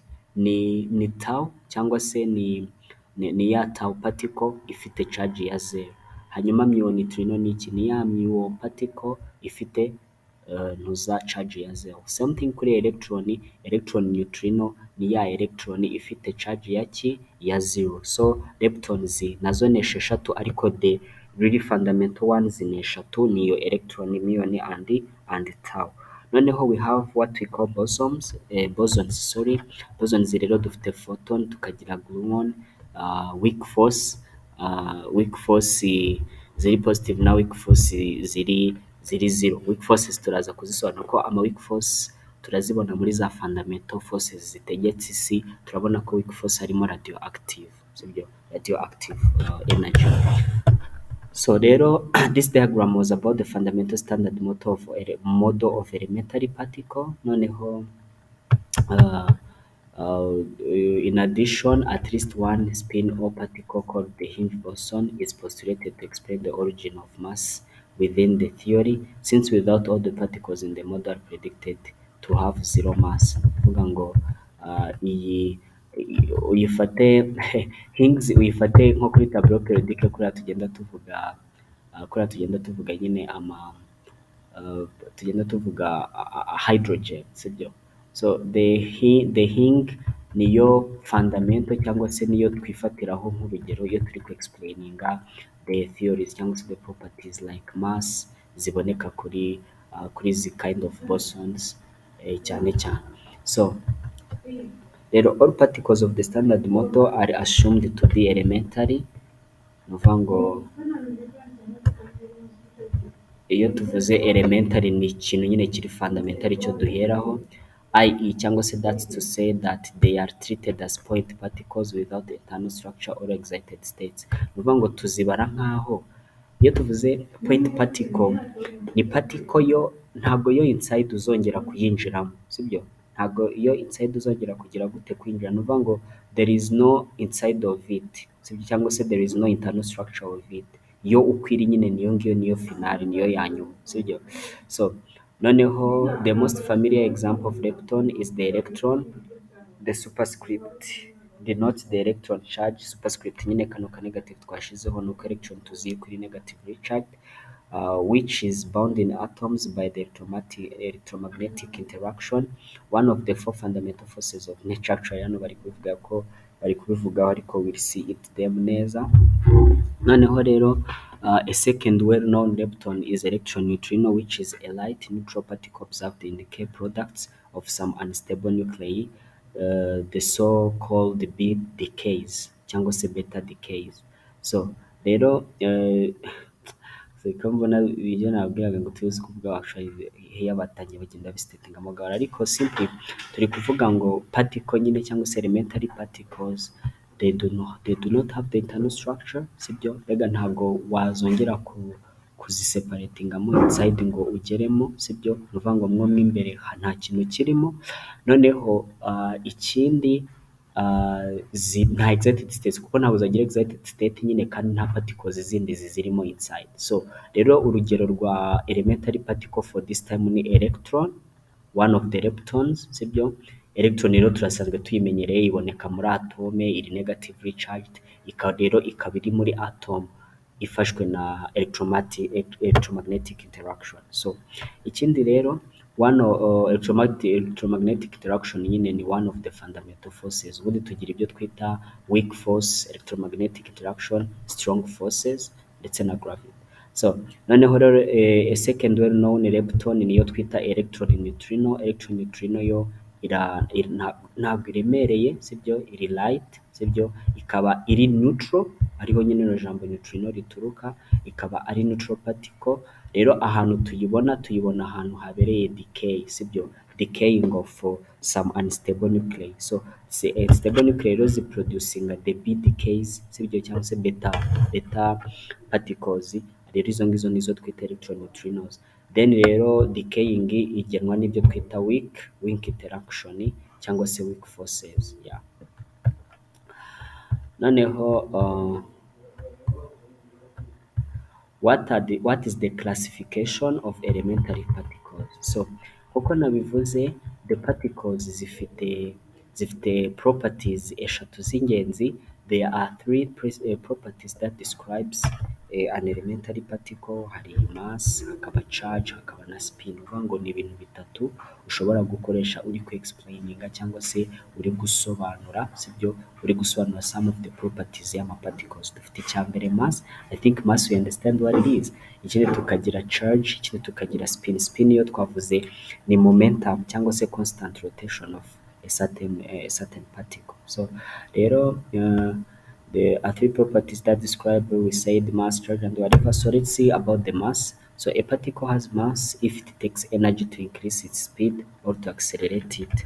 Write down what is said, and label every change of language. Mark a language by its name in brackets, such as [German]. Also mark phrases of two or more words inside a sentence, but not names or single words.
[Kinyarwanda] Ni tau cyangwa se ni ya tau particle ifite charge ya 0. Hanyuma muon neutrino ni iki? Ni ya muon particle ifite ntuza charge ya 0. [English] Same thing [Kinyarwanda] kuri electron neutrino ni ya electron ifite charge ya ki? Ya 0. So leptons nazo ni esheshatu, ariko [English] the really fundamental ones [Kinyarwanda] ni eshatu, niyo electron, muon and tau. [English] Noneho we have what we call bosons. [Kinyarwanda] Bosons rero dufite photon, tukagira gluon, [English] weak force, [Kinyarwanda] ziri positive na [English] weak force [Kinyarwanda] ziri zero. [English] Weak forces [Kinyarwanda] turaza kuzisobanura ko ama [English] weak force [Kinyarwanda] turazibona muri za [English] fundamental forces [Kinyarwanda] zitegetse isi. Turabona ko [English] weak force [Kinyarwanda] harimo radioactive, sibyo? [English] Radioactive energy. So rero this diagram was about the fundamental standard model of elementary particle. Noneho in addition, at least one spin or particle called the Higgs boson is postulated to explain the origin of mass within the theory, since without all the particles in the model are predicted to have zero mass. [Kinyarwanda] Kuvuga ngo uyifate Higgs uyifate nko kuri [French] tableau periodique, [Kinyarwanda] kuriya tugenda tuvuga nyine tugenda tuvuga hydrogen, sibyo? So [English] the Higgs [Kinyarwanda] niyo fundamental cyangwa se niyo twifatiraho nk'urugero iyo turi ku explaininga [English] the theories [Kinyarwanda] cyangwa se [English] the properties like mass [Kinyarwanda] ziboneka kuri izi [English] kind of bosons [Kinyarwanda] cyane cyane. [English] So rero all particles of the standard model are assumed to be elementary. [Kinyarwanda] Ni ukuvuga ngo iyo tuvuze elementary ni ikintu nyine kiri fundamental cyo duheraho, i.e. cyangwa se [English] that's to say that they are treated as point particles without internal structure or excited states. [Kinyarwanda] Ni ukuvuga ngo tuzibara nk'aho iyo tuvuze [English] point particle, [Kinyarwanda] ni particle yo ntabwo yo inside uzongera kuyinjiramo, sibyo? Ntabwo iyo inside uzongera kugira gute kwinjira. Ni ukuvuga ngo [English] there is no inside of it, [Kinyarwanda] sibyo? Cyangwa se [English] there is no internal structure of it. [Kinyarwanda] Yo ukwiri nyine niyo ngiyo, niyo finale, niyo ya nyuma, sibyo? [English] So noneho the most familiar example of lepton is the electron. The superscript denotes the electron charge. Superscript [Kinyarwanda] nyine kano ka negative twashizeho nuko electron tuziye kuri [English] negatively charged, which is bound in atoms by the electromagnetic interaction, one of the four fundamental forces of nature. [Kinyarwanda] Actually hano bari kubivugaho ariko [English] we'll see it them [Kinyarwanda] neza. Noneho rero [English] a second well-known lepton is electron neutrino, which is a light neutral particle observed in the K products of some unstable nuclei, the so-called beta decays [Kinyarwanda] cyangwa se [English] beta decays. [Kinyarwanda] So rero So ko mbona ibyo nababwiraga ngo tuzi kuvuga [English] actually here [Kinyarwanda] batangiye bagenda bisitatinga amagara, ariko simply turi kuvuga ngo particle nyine cyangwa se [English] elementary particles, they do not have the internal structure, [Kinyarwanda] sibyo? Mbega ntabwo wazongera kuziseparatingamo inside ngo ugeremo, sibyo? Ni ukuvuga ngo mwo mo imbere nta kintu kirimo. Noneho ikindi nta [English] excited state, [Kinyarwanda] kuko ntabwo zagira [English] excited state [Kinyarwanda] nyine kandi nta particles zindi zirimo inside. So rero urugero rwa elementary particle [English] for this time [Kinyarwanda] ni electron, [English] one of the leptons, [Kinyarwanda] sibyo? Electron rero turasanzwe tuyimenyereye, iboneka muri atome, iri [English] negatively charged, [Kinyarwanda] rero ikaba iri muri atom ifashwe na [English] electromagnetic interaction. [Kinyarwanda] So ikindi rero [English] electromagnetic interaction [Kinyarwanda] nyine ni [English] one of the fundamental forces. [Kinyarwanda] Ubundi tugira ibyo twita [English] weak force, electromagnetic interaction, strong forces [Kinyarwanda] ndetse na gravity. So noneho rero [English] a second well known lepton [Kinyarwanda] niyo twita [English] electron neutrino. Electron neutrino [Kinyarwanda] yo ntabwo iremereye, sibyo? Iri light, sibyo? Ikaba iri neutral, ariho nyine no jambo neutrino rituruka, ikaba ari [English] neutral particle. [Kinyarwanda] Rero ahantu tuyibona ahantu habereye decay, sibyo? [English] Decaying of some unstable nuclei. [Kinyarwanda] So [English] stable nuclei [Kinyarwanda] rero ziproducinga [English] the B decays, [Kinyarwanda] sibyo? Cyangwa se [English] beta particles. [Kinyarwanda] Rero izo ngizo nizo twita [English] electron neutrinos. [Kinyarwanda] Then rero decaying igenwa n'ibyo twita [English] weak interaction [Kinyarwanda] cyangwa se [English] weak forces. [Kinyarwanda] Yeah. [English] Noneho what is the classification of elementary particles? [Kinyarwanda] So kuko nabivuze, [English] the particles [Kinyarwanda] zifite properties eshatu z'ingenzi. [English] There are three properties that describes an elementary particle. [Kinyarwanda] Hari mass, hakaba charge, hakaba na spin. Uvuga ngo ni ibintu bitatu ushobora gukoresha uri explaininga cyangwa se uri gusobanura, sibyo? Uri gusobanura [English] some of the properties [Kinyarwanda] y'ama particles. Dufite icyambere mass. [English] I think mass we understand what it is. [Kinyarwanda] Ikindi tukagira charge, ikindi tukagira spin. Spin yo twavuze ni momentum cyangwa se [English] constant rotation of a certain particle. So rero there are three properties that describe, we said, mass, charge and whatever. So let's see about the mass. So a particle has mass if it takes energy to increase its speed or to accelerate it.